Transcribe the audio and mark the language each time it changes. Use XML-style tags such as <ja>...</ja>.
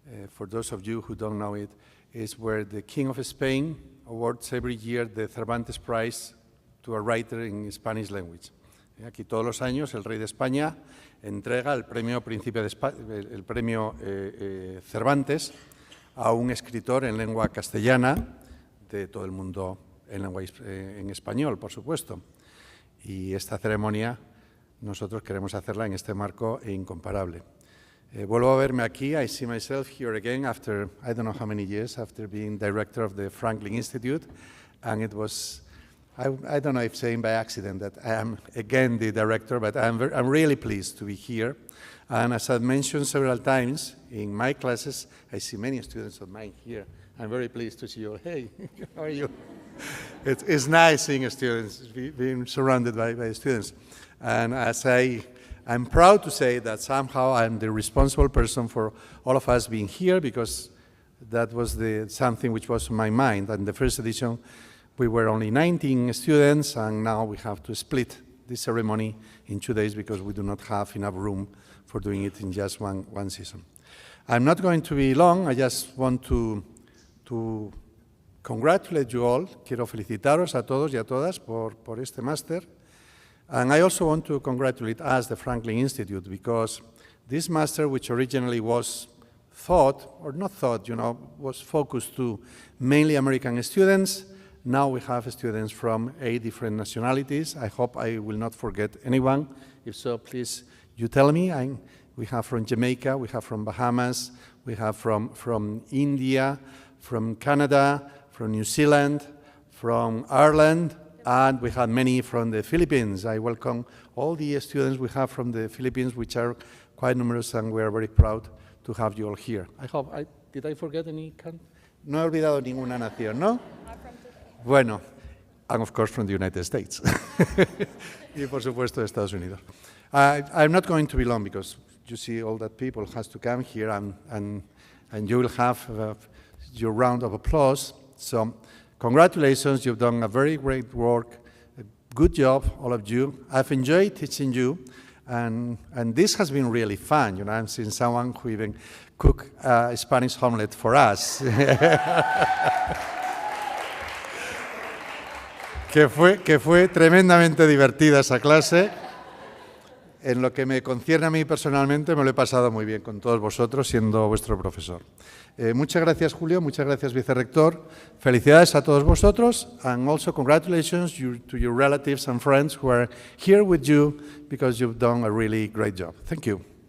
<en>For those of you who don't know it, is where the King of Spain awards every year the Cervantes Prize to a writer in Spanish language.</en> <es>Aquí todos los años el rey de España entrega el premio Cervantes a un escritor en lengua castellana de todo el mundo en español, por supuesto. Y esta ceremonia nosotros queremos hacerla en este marco incomparable. Vuelvo a verme aquí.</es> <en>I see myself here again after, I don't know how many years, after being director of the Franklin Institute. And it was, I don't know if saying by accident that I am again the director, but I'm really pleased to be here. And as I've mentioned several times in my classes, I see many students of mine here. I'm very pleased to see you. Hey, how are you? It's nice seeing students, being surrounded by students. And as I'm proud to say that somehow I'm the responsible person for all of us being here, because that was something which was in my mind. And the first edition, we were only 19 students, and now we have to split this ceremony in 2 days because we do not have enough room for doing it in just one season. I'm not going to be long. I just want to congratulate you all.</en> <es>Quiero felicitaros a todos y a todas por este máster.</es> <en>And I also want to congratulate us, the Franklin Institute, because this master, which originally was was focused to mainly American students, now we have students from 8 different nationalities. I hope I will not forget anyone. If so, please, you tell me. We have from Jamaica, we have from Bahamas, we have from India, from Canada, from New Zealand, from Ireland, and we have many from the Philippines. I welcome all the students we have from the Philippines, which are quite numerous, and we are very proud to have you all here. Did I forget any country?</en> <es>No he olvidado ninguna nación, ¿no?</es> <en>Bueno, and of course from the United States.</en> <es>Y por supuesto de Estados Unidos.</es> <en>I'm not going to be long because you see all that people has to come here and you will have your round of applause. So congratulations, you've done a very great work. A good job, all of you. I've enjoyed teaching you, and this has been really fun. You know, I'm seeing someone who even cooked a Spanish omelette for us.</en> <es>que fue tremendamente divertida esa clase. En lo que me concierne a mí personalmente, me lo he pasado muy bien con todos vosotros, siendo vuestro profesor. Muchas gracias, Julio. Muchas gracias, vicerrector. Felicidades a todos vosotros.</es> <en>And also congratulations to your relatives and friends who are here with you, because you've done a really great job. Thank you.</en>